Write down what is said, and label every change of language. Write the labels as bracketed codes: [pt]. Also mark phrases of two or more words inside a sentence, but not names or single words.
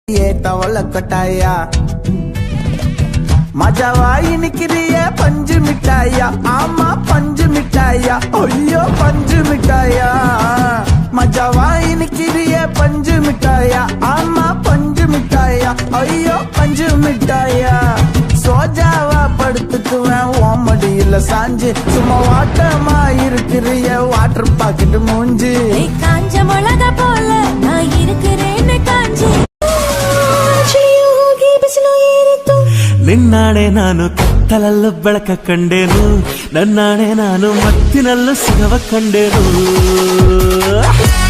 [ta] தவள கட்டாயா மஜாவாயி நிக்கிறிய பஞ்சு மிட்டாயா ஆமா பஞ்சு மிட்டாயா ஐயோ பஞ்சு மிட்டாயா மஜாவாயி நிக்கிறிய பஞ்சு மிட்டாயா ஆமா பஞ்சு மிட்டாயா ஐயோ பஞ்சு மிட்டாயா சோஜாவா படுத்துக்குவேன் ஓமடியில சாஞ்சு சும்மா வாட்டமா இருக்கிறிய வாட்டர் பாக்கெட் மூஞ்சி காஞ்ச மிளகா போல நான் இருக்கிறேன்னு காஞ்சி [kn] ನಿನ್ನಾಣೆ ನಾನು ಕತ್ತಲಲ್ಲ ಬೆಳಕ ಕಂಡೇನು ನನ್ನಾಣೆ ನಾನು ಮತ್ತಿನಲ್ಲ ಸುಖವ ಕಂಡೇನು